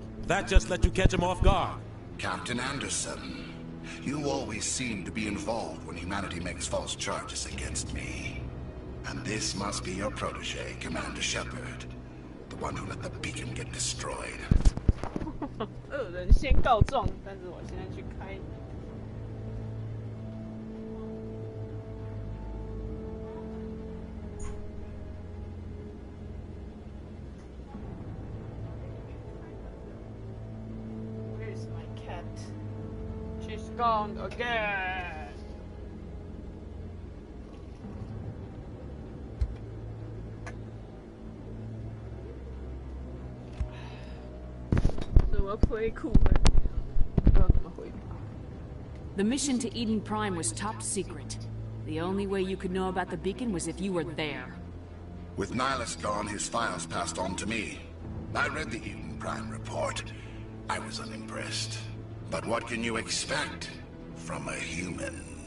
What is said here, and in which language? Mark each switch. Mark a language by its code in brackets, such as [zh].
[en] That just let you catch him off guard. Captain Anderson, you always seem to be involved when humanity makes false charges against me. And this must be your protege, Commander Shepard. The one who let the beacon get destroyed. [zh] 恶人先告状，但是我现在去开。 [en] Where's my cat? She's gone again. [zh] 我要推库了，不知道怎么回答。 [en] The mission to Eden Prime was top secret. The only way you could know about the beacon was if you were there. With Nihilus gone, his files passed on to me. I read the Eden Prime report. I was unimpressed. But what can you expect from a human?